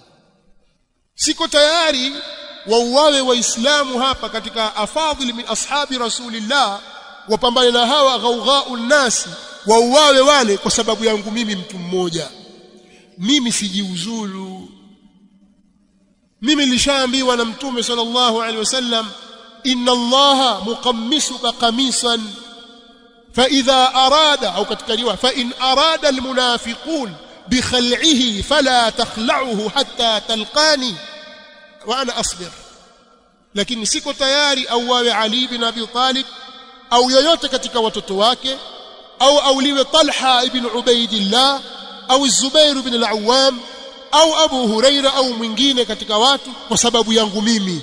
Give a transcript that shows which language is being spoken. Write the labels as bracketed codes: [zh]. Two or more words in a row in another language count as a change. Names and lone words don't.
[sw] Siko tayari wauawe waislamu hapa katika afadhili [ar] من أصحاب رسول الله, [sw] wapambane na hawa [ar] غوغاء الناس, [sw] wauawe wale kwa sababu yangu mimi mtu mmoja. Mimi sijiuzulu. Mimi nilishaambiwa na Mtume [ar] صلى الله عليه وسلم إن الله مقمصك قميصا فإذا أراد, [sw] au katika riwaya [ar] فإن أراد المنافقون بخلعه فلا تخلعه حتى تلقاني وأنا أصبر. [sw] Lakini siko tayari auawe Ali bin Abi Talib au yoyote katika watoto wake, au auliwe Talha ibn Ubaidillah au Zubair ibn al-Awwam au Abu Huraira au mwingine katika watu kwa sababu yangu mimi.